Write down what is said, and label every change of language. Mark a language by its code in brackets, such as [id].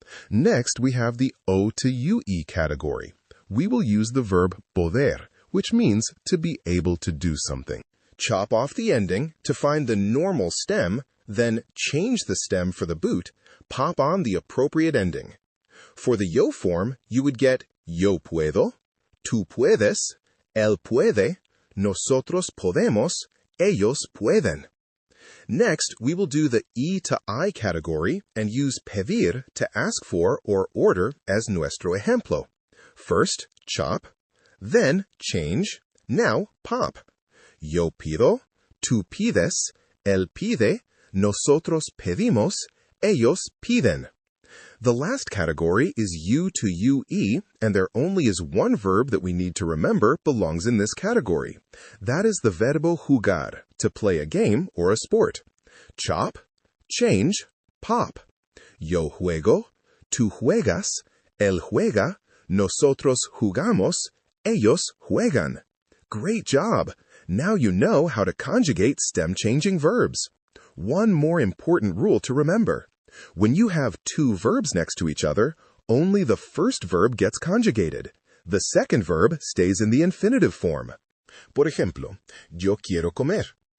[en] Next, we have the O to UE category. We will use the verb poder, which means to be able to do something. Chop off the ending to find the normal stem, then change the stem for the boot, pop on the appropriate ending. For the yo form, you would get [es] yo puedo, tú puedes, él puede, nosotros podemos, ellos pueden. [en] Next, we will do the E to I category and use pedir to ask for or order as [es] nuestro ejemplo. [en] First, chop, then change, now pop. [es] Yo pido, tú pides, él pide, nosotros pedimos, ellos piden. [en] The last category is U to UE, and there only is one verb that we need to remember belongs in this category. That is the verbo jugar, to play a game or a sport. Chop, change, pop. [es] Yo juego, tú juegas, él juega, nosotros jugamos, ellos juegan. [en] Great job! Now you know how to conjugate stem-changing verbs. One more important rule to remember. When you have 2 verbs next to each other, only the first verb gets conjugated. The second verb stays in the infinitive form. [es] Por ejemplo, yo quiero comer.